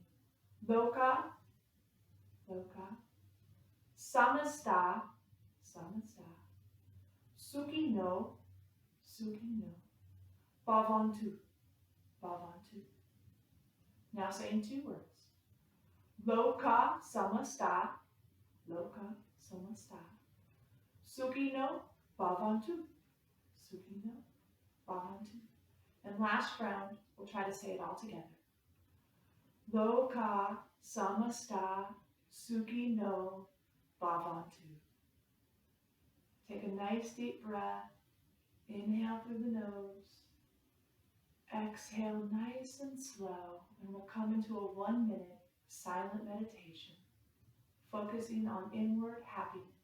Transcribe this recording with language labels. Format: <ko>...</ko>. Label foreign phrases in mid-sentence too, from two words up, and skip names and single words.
<sa>Loka, Loka, Samasta, Samasta, Sukhi no, Bhavantu, Bhavantu.</sa> <en>Now saying 2 words.</en> <sa>Loka, Samasta, Loka, Samasta, Sukhi no, Bhavantu, Sukhi no, Bhavantu.</sa> <en>And last round, we'll try to say it all together.</en> <sa>Loka samasta sukhi no bhavantu.</sa> <en>Take a nice deep breath. Inhale through the nose. Exhale nice and slow. And we'll come into a 1-minute silent meditation, focusing on inward happiness.</en>